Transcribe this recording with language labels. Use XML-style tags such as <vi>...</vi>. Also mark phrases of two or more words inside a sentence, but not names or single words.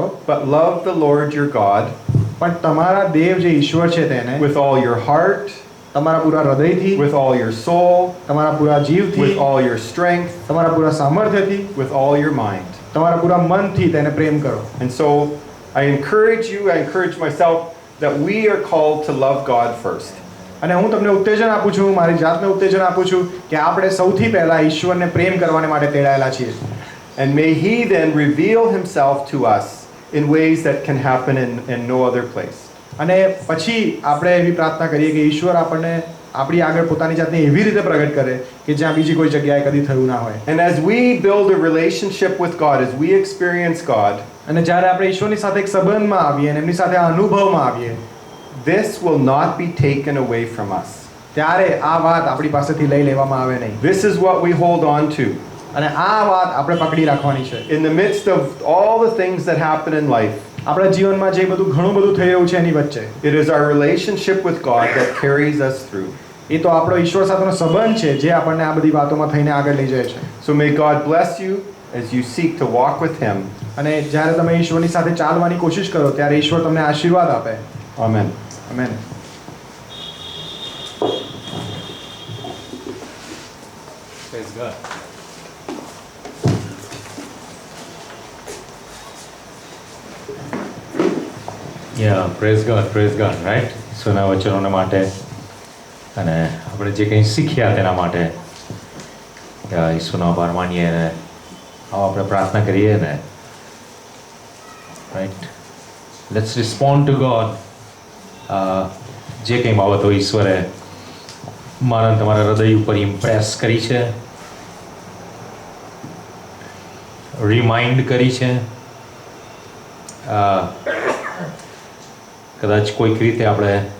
<en>but love the Lord your God</en> <gu>પણ તમારા દેવ જે ઈશ્વર છે તેને</gu> <en>with all your heart,</en> <gu>તમારા પૂરા હૃદયથી,</gu> <en>with all your soul,</en> <gu>તમારા પૂરા જીવથી,</gu> <en>with all your strength,</en> <gu>તમારા પૂરા સામર્થ્યથી,</gu> <en>with all your mind.</en> <gu>તમારા પૂરા મનથી તેને પ્રેમ કરો.</gu> <en>And so I encourage myself that we are called to love God first.</en> <gu>અને હું તમને ઉત્તેજન આપું છું, મારી જાતને ઉત્તેજન આપું છું કે આપણે સૌથી પહેલા ઈશ્વરને પ્રેમ કરવાને માટે તેડાયેલા છીએ.</gu> <en>And may He then reveal Himself to us in ways that can happen in no other place.</en> <gu>અને પછી આપણે એવી પ્રાર્થના કરીએ કે ઈશ્વર આપણને આપણી આગળ પોતાની જાતને એવી રીતે પ્રગટ કરે કે જ્યાં બીજી કોઈ જગ્યાએ કદી થયું ના હોય.</gu> <en>And as we build a relationship with God, as we experience God,</en> <gu>અને જ્યારે આપણે ઈશ્વરની સાથે એક સંબંધમાં આવીએ અને એમની સાથે આ અનુભવમાં આવીએ,</gu> <en>this will not be taken away from us.</en> <gu>ત્યારે આ વાત આપણી પાસેથી લઈ લેવામાં આવે નહીં.</gu> <en>This is what we hold on to.</en> <gu>અને આ વાત આપણે પકડી રાખવાની છે.</gu> <en>In the midst of all the things that happen in life,</en> <gu>આપણા જીવનમાં જે બધું ઘણું બધું થઈ રહ્યું છે એની વચ્ચે,</gu> <en>it is our relationship with God that carries us through.</en> <gu>એ તો આપણો ઈશ્વર સાથેનો સંબંધ છે જે આપણને આ બધી વાતોમાં થઈને આગળ લઈ જાય છે.</gu> <en>So may God bless you as you seek to walk with Him.</en> <gu>અને જ્યારે તમે ઈશ્વરની સાથે ચાલવાની કોશિશ કરો ત્યારે ઈશ્વર તમને આશીર્વાદ આપે.</gu> <en>Amen.</en> <gu>આમેન.</gu> <en>Praise God. Yeah, praise God, right?</en> <gu>સોના વચનોને માટે અને આપણે જે કંઈ શીખ્યા તેના માટે ઈશ્વરનો આભાર માનીએ અને આવો આપણે પ્રાર્થના કરીએ ને, રાઈટ.</gu> <en>Let's respond to God.</en> <gu>જે કંઈ બાબતો ઈશ્વરે મારા તમારા હૃદય ઉપર ઇમ્પ્રેસ કરી છે, રિમાઇન્ડ કરી છે, કદાચ કોઈક રીતે આપણે</gu>